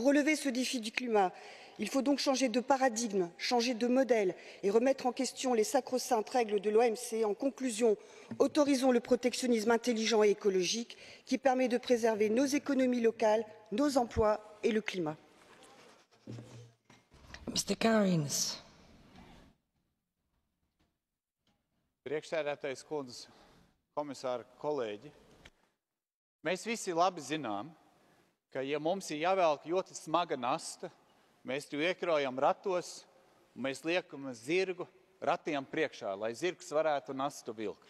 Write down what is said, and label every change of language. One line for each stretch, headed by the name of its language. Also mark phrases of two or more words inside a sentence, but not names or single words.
French: Pour relever ce défi du climat, il faut donc changer de paradigme, changer de modèle et remettre en question les sacro-saintes règles de l'OMC. En conclusion, autorisons le protectionnisme intelligent et écologique qui permet de préserver nos économies locales, nos emplois et le climat. Mr. Karins.
Latvian: Priekšsēdētājs kundze, komisāri, kolēģi, mēs visi labi zinām, ka, ja mums ir jāvelk ļoti smaga nasta, mēs to iekrojam ratos un mēs liekam zirgu ratiem priekšā, lai zirgs varētu nastu vilkt.